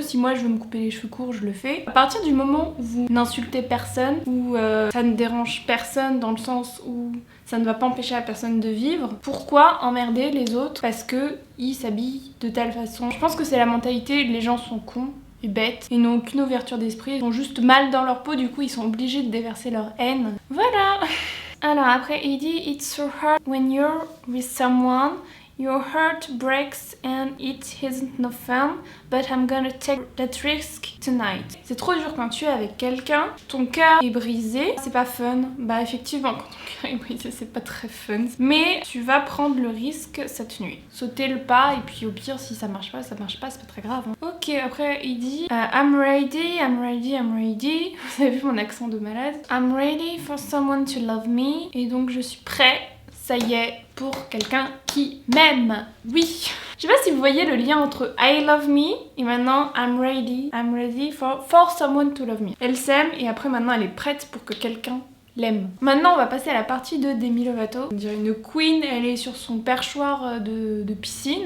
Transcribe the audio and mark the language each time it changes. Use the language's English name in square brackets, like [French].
[French] Si moi je veux me couper les cheveux courts, je le fais. À partir du moment où vous n'insultez personne, où ça ne dérange personne dans le sens où ça ne va pas empêcher la personne de vivre, pourquoi emmerder les autres parce que ils s'habillent de telle façon? Je pense que c'est la mentalité, les gens sont cons et bêtes, ils n'ont aucune ouverture d'esprit, ils sont juste mal dans leur peau, du coup ils sont obligés de déverser leur haine. Voilà. Alors après il dit [English] it's so hard when you're with someone, your heart breaks and it isn't no fun, but I'm gonna take that risk tonight. [French] C'est trop dur quand tu es avec quelqu'un, ton cœur est brisé, c'est pas fun. Bah effectivement quand ton cœur est brisé c'est pas très fun, mais tu vas prendre le risque cette nuit. Sauter le pas et puis au pire si ça marche pas, c'est pas très grave. Hein. [English] Ok, [French] après il dit [English] I'm ready, I'm ready, I'm ready. [French] Vous avez vu mon accent de malade. [English] I'm ready for someone to love me. [French] Et donc je suis prêt, ça y est, pour quelqu'un qui m'aime. Oui. Je sais pas si vous voyez le lien entre [English] I love me [French] et maintenant [English] I'm ready for someone to love me. [French] Elle s'aime et après maintenant elle est prête pour que quelqu'un l'aime. Maintenant on va passer à la partie de Demi Lovato. On dirait une queen, elle est sur son perchoir de piscine.